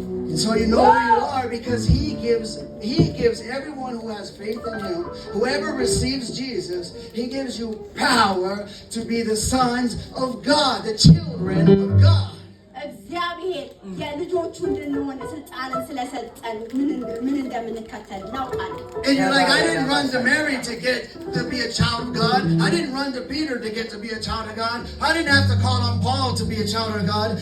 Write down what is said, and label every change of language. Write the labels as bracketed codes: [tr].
[en] And so you know who you are because he gives everyone who has faith in him, whoever receives Jesus, he gives you power to be the sons of God, the children of God. [am] እግዚአብሔር የልጆቹ እንድንሆን ስልጣንን ስለሰጠን ምን እንደምንከተል እናውቃለን። [en] And you're like, I didn't run to Mary to be a child of God. I didn't run to Peter to get to be a child of God. I didn't have to call on Paul to be a child of God.